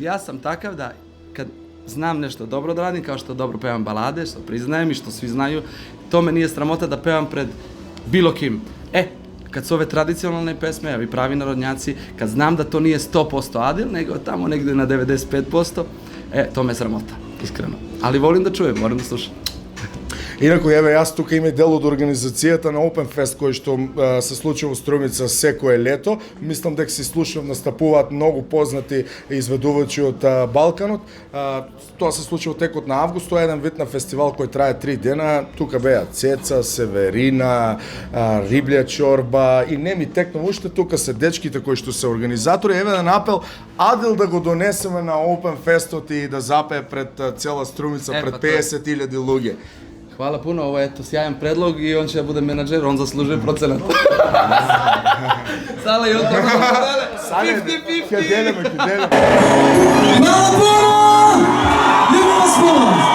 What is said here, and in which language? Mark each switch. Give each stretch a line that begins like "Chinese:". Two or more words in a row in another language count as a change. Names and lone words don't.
Serbian: Ja sam takav da kad znam nešto dobro da radim, kao što dobro pevam balade, što priznajem i što svi znaju, to me nije sramota da pevam pred bilo kim. Kad su ove tradicionalne pesme, ovi pravi narodnjaci, kad znam da to nije 100% Adil, nego tamo negde na 95%, to me sramota, iskreno. Ali volim da čujem, moram da slušam.
Macedonian: Инако, еве, јас тука има дел од организацијата на Open Fest кој што се случува во Струмица секое лето. Мислам дека се слушам, настапуваат многу познати изведувачи од Балканот. Тоа се случува текот на август, тоа е еден вид на фестивал кој трае 3 дена. Тука беа Цеца, Северина, Риблја чорба и не ми текнува уште, тука се дечките кои што се организатори. Еве еден апел, Адил да го донесеме на Open Festот и да запее пред цела Струмица, пред 50.000 луѓе.
Serbian: Hvala puno, ovo je sjajan predlog i on će da bude menadžer, on zaslužuje procenat. Sala i on to podele, 50-50.
Macedonian: Ке делиме.
Serbian: Hvala puno! Ljubimo vas puno!